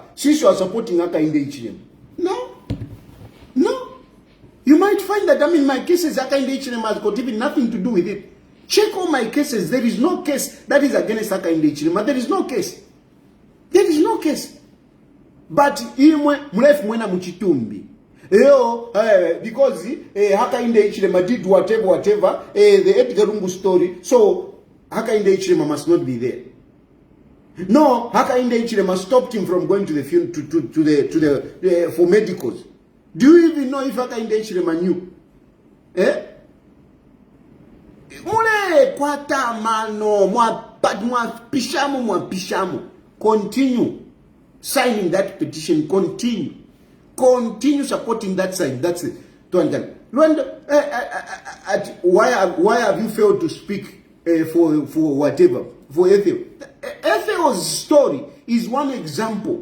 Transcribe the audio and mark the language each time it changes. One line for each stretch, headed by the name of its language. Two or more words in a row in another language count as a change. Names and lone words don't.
English: Since you are supporting Aka in the HM. No. You might find that, my cases, Aka in the HM has got even nothing to do with it. Check all my cases. There is no case that is against Aka in the HM. There is no case.
Bemba: But imwe mrefu mwena mchitumbi.
English: Because Haka in the HM did whatever, the Edgar Lungu story. So Haka in the HM must not be there. No, Haka in the HM stopped him from going to the for medicals. Do you even know if Haka in the HM knew?
Bemba: Mule kwata mano mwa pishamo.
English: Continue signing that petition. Continue supporting that side. That's it. Why have you failed to speak for whatever? For Ethel. Ethel's story is one example.